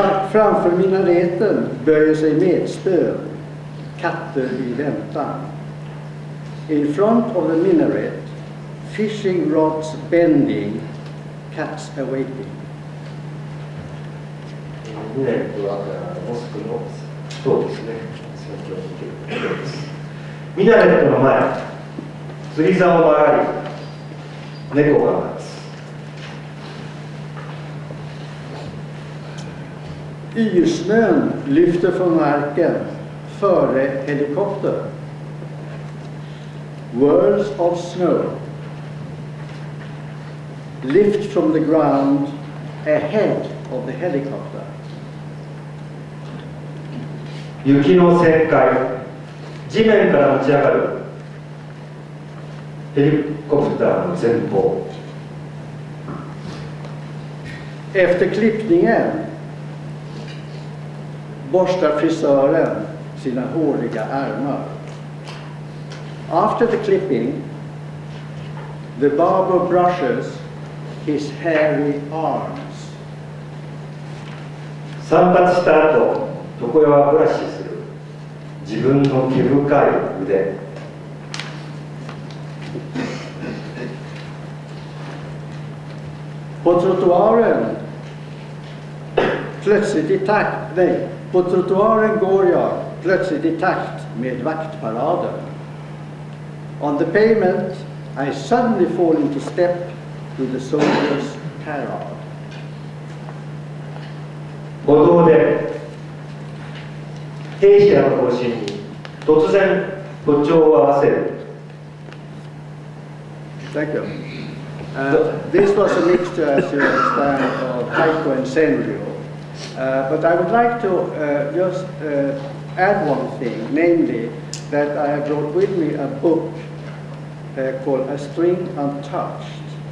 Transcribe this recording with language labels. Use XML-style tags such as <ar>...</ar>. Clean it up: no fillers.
<sv>Framför minareten böjer sig medspön, katter i väntan.</sv> <en>In front of the minaret, fishing rods bending, cats awaiting.</en> <ja>ミナレットはモスクの塔ですね。先ほど見ているところです。ミナレットの前、釣り竿を曲がり、猫が待つ。</ja> <sv>Ysnön lyfter från marken före helikopter.</sv> <en>Whirls of snow lift from the ground ahead of the helicopter.</en> <ja>雪の旋回、地面から持ち上がるヘリコプターの前方。</ja> <sv>Efter klippningen borstar frisören sina håriga armar.</sv> <en>After the clipping, the barber brushes his hairy arms.</en> <ja>散髪した後、床屋はブラシする自分の毛深い腕。</ja> <sv>På trottoaren plötsligt i takt, nej, på trottoaren går jag plötsligt i takt med vaktparaden.</sv> <en>On the pavement, I suddenly fall into step with the soldiers' parade.</en> <ja>歩道で兵士らの行進に突然歩調を合わせる。</ja> <en>Thank you. This was a mixture, as you understand, of haiku and senryu. But I would like to just add one thing, namely that I have brought with me a book called A String Untouched.</en>